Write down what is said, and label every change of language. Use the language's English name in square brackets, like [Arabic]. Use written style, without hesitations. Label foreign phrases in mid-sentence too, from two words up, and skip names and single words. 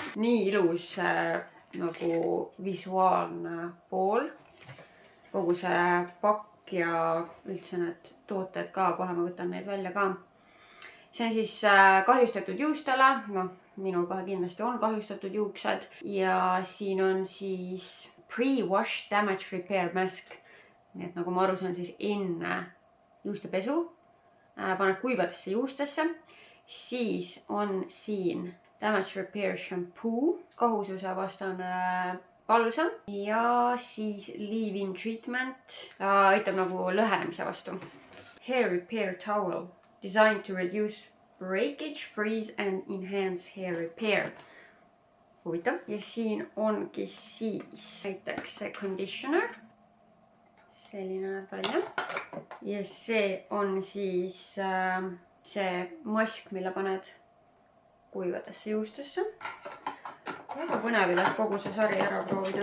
[Estonian] Nii ilus nagu visuaalne pool. Kogu see pakk ja üldse need tooted ka, kohe ma võtan neid välja ka. See on siis kahjustatud juustele. Minul kohe kindlasti on kahjustatud juuksed. Ja siin on siis [English] pre-wash damage repair mask. [Estonian] Nii et nagu ma aru saan, siis enne juustepesu paned kuivadesse juustesse. Siis on siin [English] damage repair shampoo, [Estonian] kahususe vastane balsam ja siis [English] leave-in treatment, [Estonian] aitab nagu lõhenemise vastu. [English] Hair repair towel, designed to reduce breakage, freeze and enhance hair repair. [Estonian] Huvitav. Ja siin ongi siis näiteks see conditioner. Selline näeb välja. Ja see on siis see mask, mille paned kuivadesse juustesse. Väga põnevil, et kogu see sari ära proovida.